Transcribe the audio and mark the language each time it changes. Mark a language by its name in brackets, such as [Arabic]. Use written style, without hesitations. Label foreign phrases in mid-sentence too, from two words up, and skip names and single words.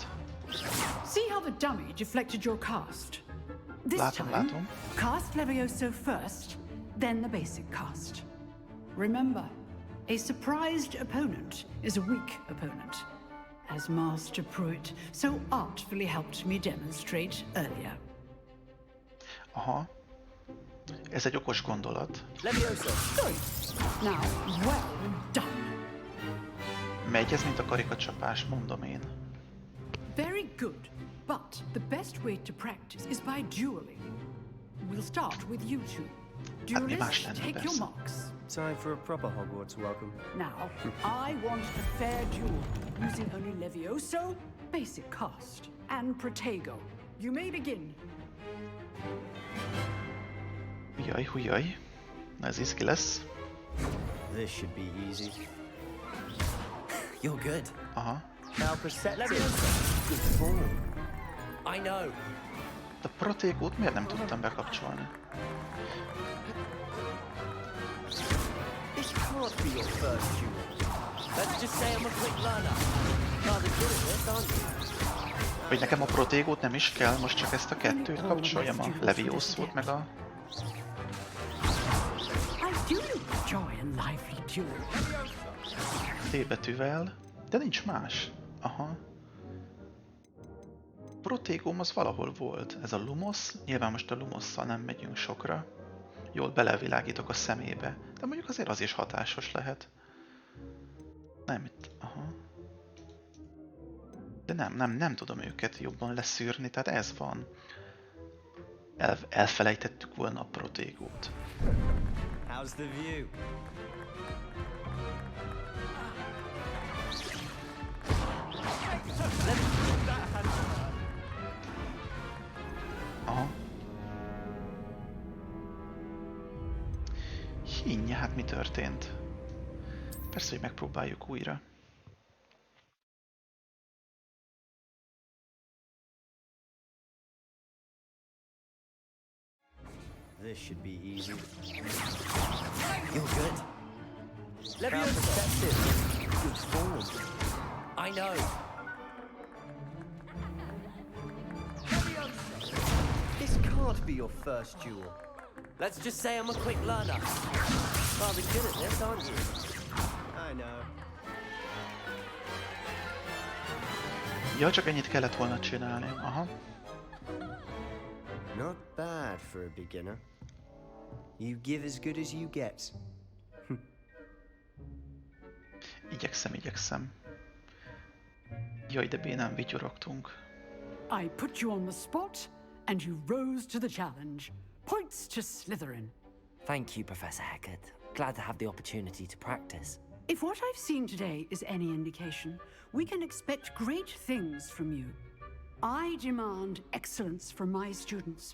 [English] See how the dummy deflected your cast? This [Hungarian] Látom, [English] time, [Hungarian] látom. [English] cast Levioso first, then the basic cast. Remember, a surprised opponent is a weak opponent, as Master Pruitt so artfully helped me demonstrate earlier. [Hungarian] Aha. Ez egy okos gondolat. [English] Levioso! Now, well done. [Hungarian] Megy ez, mint a karikacsapás, mondom én. [English] Very good, but the best way to practice is by dueling. We'll start with you two. [Hungarian] Hát mi más [English] Duelists, [Hungarian] lenne [English] take your [Hungarian] persze. [English] marks. Time for a proper Hogwarts welcome. Now, I want a fair duel, using only Levioso, basic cast, and Protego. You may begin. [Hungarian] Hujjaj, hujjaj. Ez izgi lesz. [English] This should be easy. You're good. [Hungarian] Aha. [English] Now Levioso! Good form. I know. [Hungarian] A Protégót miért nem tudtam bekapcsolni? [English] This can't be your first duel. Let's just say I'm a quick learner. Rather good at this, aren't you? [Hungarian] Hogy nekem a Protégót nem is kell, most csak ezt a kettőt kapcsoljam, a Levioso-t meg a... [English] I do enjoy a lively duel. [Hungarian] T betűvel, de nincs más. Aha. Protégóm az valahol volt. Ez a Lumos. Nyilván most a Lumosszal nem megyünk sokra. Jól belevilágítok a szemébe. De mondjuk azért az is hatásos lehet. Nem itt. Aha. De nem tudom őket jobban leszűrni, tehát ez van. Elfelejtettük volna a Protégót. [English] How's the view? [Hungarian] Aha. Hinnye, hát mi történt? Persze, hogy megpróbáljuk újra. [English] This should be easy. You're good. Levioso! Good form. I know. This can't be your first duel. Let's just say I'm a quick learner. Rather good at this, aren't you? I know. [Hungarian] Ja, csak ennyit kellett volna csinálni. Aha. [English] Not bad for a beginner. You give as good as you get. [Hungarian] Igyekszem. Jaj, de bénán vigyorogtunk. [English] I put you on the spot, and you rose to the challenge. Points to Slytherin. Thank you, Professor Hecat. Glad to have the opportunity to practice. If what I've seen today is any indication, we can expect great things from you. I demand excellence from my students.